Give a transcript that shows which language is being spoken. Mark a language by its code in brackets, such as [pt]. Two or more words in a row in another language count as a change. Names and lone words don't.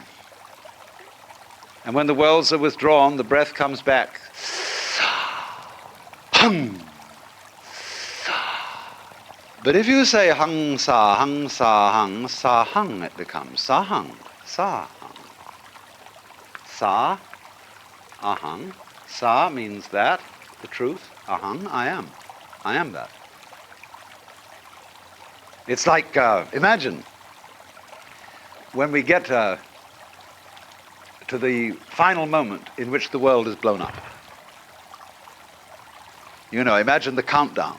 [en] And when the worlds are withdrawn, the breath comes back, hung. But if you say [sa] hung, sa, hung, sa, hung, [en] it becomes [sa] sa, hung, sa, hung. Sa, ahang. [en] Sa means that, the truth. Ahang, I am. I am that. It's like, imagine, when we get to the final moment in which the world is blown up. You know, imagine the countdown.